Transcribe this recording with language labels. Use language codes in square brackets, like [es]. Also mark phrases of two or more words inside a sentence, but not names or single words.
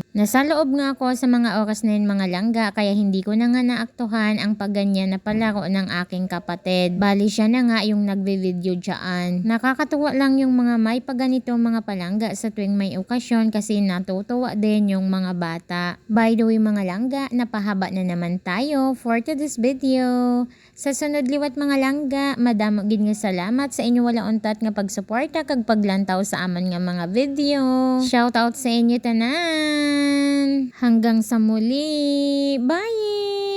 [tl] Nasa loob nga ako sa mga oras na yun mga langga kaya hindi ko na nga naaktuhan ang pagganyan na palaro ng aking kapatid. Bali siya na nga yung nagbe-video dyan. Nakakatuwa lang yung mga may paganito mga palangga sa tuwing may okasyon kasi natutuwa din yung mga bata. [en] By the way [tl] mga langga, napahaba na naman tayo [en] for today's video. [hil] Sa sunod liwat mga langga, madamo gid nga salamat sa inyo wala untat nga pagsuporta kag paglantaw sa amon nga mga video. [en] Shout out [hil] sa inyo tanan. [tl] Hanggang sa muli. Bye!